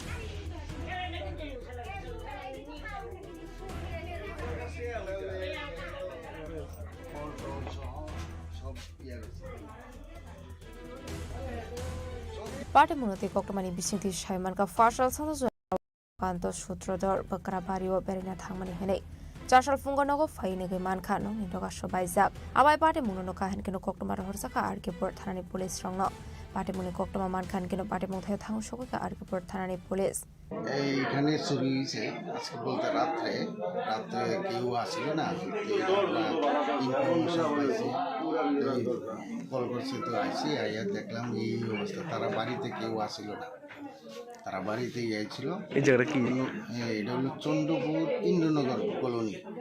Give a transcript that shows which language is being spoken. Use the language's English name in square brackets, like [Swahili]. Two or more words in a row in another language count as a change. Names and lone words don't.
[Kok Borok] Party munati koktomani bisinti shaiman ka fashal sanzo kanto sutrodor bakrabario berina thangmani henei chashal fungonogo faine ge manka no indoga sobaijak abai party munono ka henkeno koktomar horsaka arke por thanani police rongno party muni koktoma manka henkeno party muthayo thangu sogo ka arke por thanani police [Bangla] এইখানে চুরি হয়েছে আজকে বলতে রাত্রে কেউ আসছিল না ইনফরমেশন পাইছি কল করছে তো আসি আইয়া দেখলাম এই অবস্থা তারা বাড়িতে কেউ আসছিল না তারা বাড়িতেই আইছিল এই জায়গাটা কি এটা হলো চন্দ্রপুর ইন্দ্রনগর কলোনি